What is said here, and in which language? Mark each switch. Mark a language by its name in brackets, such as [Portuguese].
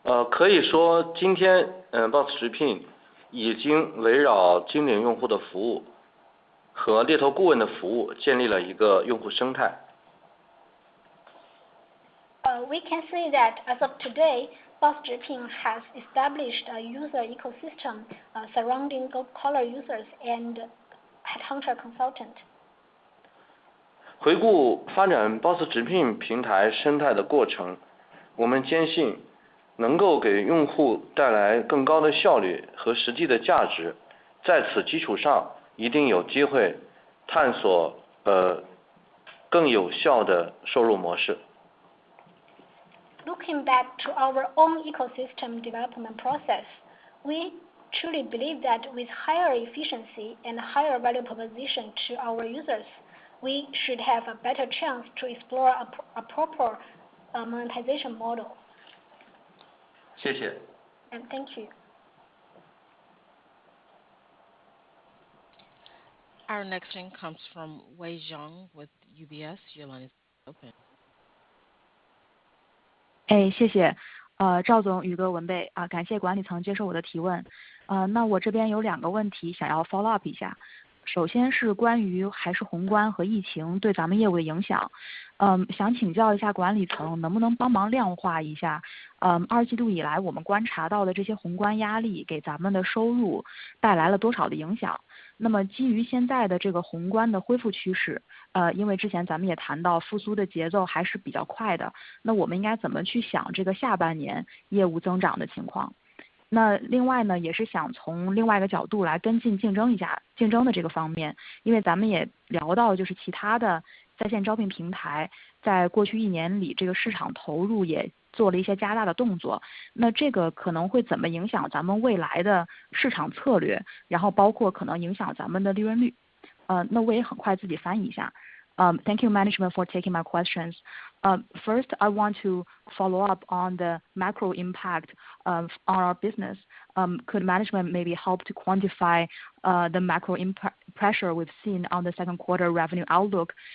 [Chinese] 可以说今天Boss 直聘已经围绕精领用户的服务和猎头顾问的服务建立了一个用户生态。 [English] We can say that as of today, Boss 直聘 has established a user ecosystem surrounding gold collar users and headhunter consultant. [Chinese] 回顾发展 Boss 直聘平台生态的过程，我们坚信能够给用户带来更高的效率和实际的价值，在此基础上一定有机会探索更有效的收入模式。 [English] Looking back to our own ecosystem development process, we truly believe that with higher efficiency and higher value proposition to our users, we should have a better chance to explore a proper monetization model. [Chinese] 谢谢。 [English] And thank you. Our next question comes from Wei Zhang with UBS. Your line is open. [Chinese] 谢谢，赵总、宇哥、文贝啊，感谢管理层接受我的提问。那我这边有2个问题想要 [English] follow up [Chinese] 一下。首先是关于还是宏观和疫情对咱们业务的影响，想请教一下管理层能不能帮忙量化一下，2季度以来我们观察到的这些宏观压力给咱们的收入带来了多少的影响？那么基于现在的这个宏观的恢复趋势，因为之前咱们也谈到复苏的节奏还是比较快的，那我们应该怎么去想这个下半年业务增长的情况？那另外呢，也是想从另外一个角度来跟进竞争一下竞争的这个方面，因为咱们也聊到就是其他的在线招聘平台在过去1年里这个市场投入也做了一些加大的动作，那这个可能会怎么影响咱们未来的市场策略，然后包括可能影响咱们的利润率。那我也很快自己翻译一下。 [English] Thank you, management, for taking my questions. First, I want to follow up on the macro impact on our business. Could management maybe help to quantify the macro pressure we've seen on the second quarter revenue outlook?